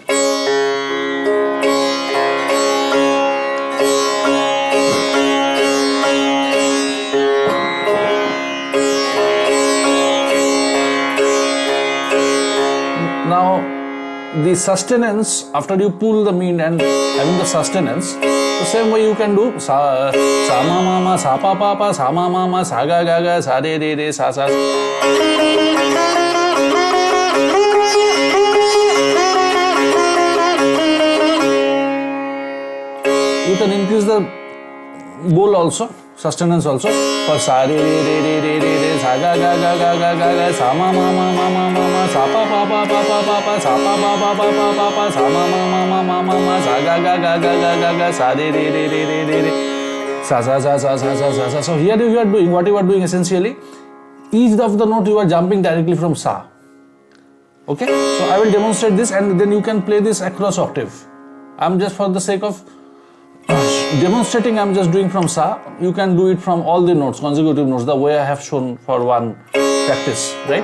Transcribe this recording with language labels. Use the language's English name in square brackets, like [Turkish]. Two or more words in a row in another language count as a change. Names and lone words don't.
[English] Now the sustenance, after you pull the mean and having the sustenance, the same way you can do sa ma ma ma, sa pa pa pa, sa ma ma ma, sa ga ga ga, sa re re re, sa sa. You can increase the bowl also, sustenance also, for sa re re re re re re re, sa ga ga ga ga ga ga ga, sa ma ma ma ma ma ma ma, sa pa pa pa pa pa pa pa, sa pa pa pa pa pa pa pa, sa ma ma ma ma ma ma ma, sa ga ga ga ga ga ga ga, sa re re re re re re re, sa sa sa sa sa sa sa sa. So here you are doing what you are doing essentially. Each of the note you are jumping directly from sa. Okay, so I will demonstrate this, and then you can play this across octave. I'm just for the sake of demonstrating, I'm just doing from sa. You can do it from all the notes, consecutive notes, the way I have shown for one practice, right?